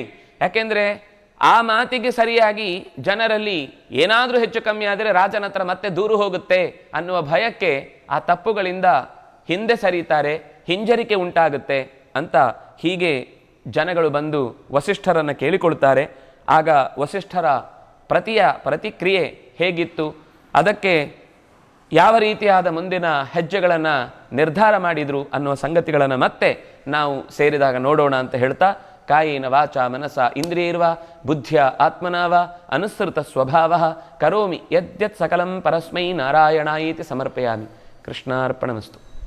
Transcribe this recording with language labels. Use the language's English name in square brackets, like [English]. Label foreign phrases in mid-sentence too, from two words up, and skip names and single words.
[Kannada] ಯಾಕೆಂದರೆ ಆ ಮಾತಿಗೆ ಸರಿಯಾಗಿ ಜನರಲ್ಲಿ ಏನಾದರೂ ಹೆಚ್ಚು ಕಮ್ಮಿ ಆದರೆ ರಾಜನ ಹತ್ರ ಮತ್ತೆ ದೂರು ಹೋಗುತ್ತೆ ಅನ್ನುವ ಭಯಕ್ಕೆ ಆ ತಪ್ಪುಗಳಿಂದ ಹಿಂದೆ ಸರಿತಾರೆ, ಹಿಂಜರಿಕೆ ಉಂಟಾಗುತ್ತೆ ಅಂತ ಹೀಗೆ ಜನಗಳು ಬಂದು ವಸಿಷ್ಠರನ್ನು ಕೇಳಿಕೊಳ್ತಾರೆ. ಆಗ ವಸಿಷ್ಠರ ಪ್ರತಿಕ್ರಿಯೆ ಹೇಗಿತ್ತು, ಅದಕ್ಕೆ ಯಾವ ರೀತಿಯಾದ ಮುಂದಿನ ಹೆಜ್ಜೆಗಳನ್ನು ನಿರ್ಧಾರ ಮಾಡಿದರು ಅನ್ನುವ ಸಂಗತಿಗಳನ್ನು ಮತ್ತೆ ನಾವು ಸೇರಿದಾಗ ನೋಡೋಣ ಅಂತ ಹೇಳ್ತಾ, [Sanskrit] ಕಾಯೇನ ವಾಚ ಮನಸ ಇಂದ್ರಿಯೈರ್ವ ಬುದ್ಧ್ಯ ಆತ್ಮನಾವ ಅನುಸೃತ ಸ್ವಭಾವ ಕರೋಮಿ ಯದ್ಯತ್ ಸಕಲಂ ಪರಸ್ಮೈ ನಾರಾಯಣಾಯೇತಿ ಸಮರ್ಪಯಾಮಿ. ಕೃಷ್ಣಾರ್ಪಣಮಸ್ತು.